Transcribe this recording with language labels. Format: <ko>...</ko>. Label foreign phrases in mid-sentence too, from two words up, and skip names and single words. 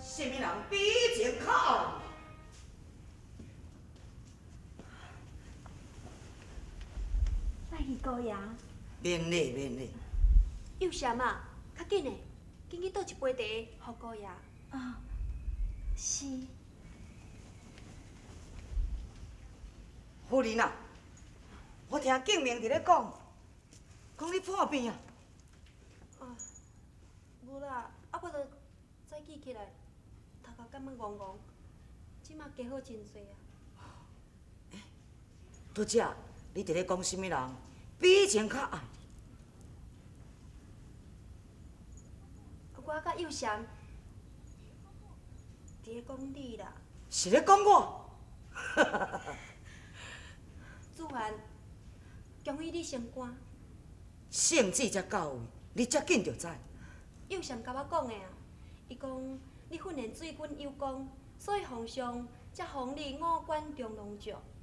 <nan>什么人比以前较爱你？拜二姑爷。免礼免礼。佑祥啊，较紧的，紧去倒一杯茶，互姑爷。啊，是。夫人啊，我听敬明伫咧讲，讲你破病啊。无啦，啊我着早起起来，头壳感觉戆戆，即马加好真济啊。拄则你伫咧讲什么人比以前较爱你？我甲佑祥伫咧讲你啦，是咧讲我？子涵，恭喜你升官。性子才到位，你遮紧就知。佑祥甲我讲的啊，伊讲你训练水军有功，所以皇上才封你五官中郎将。</nan>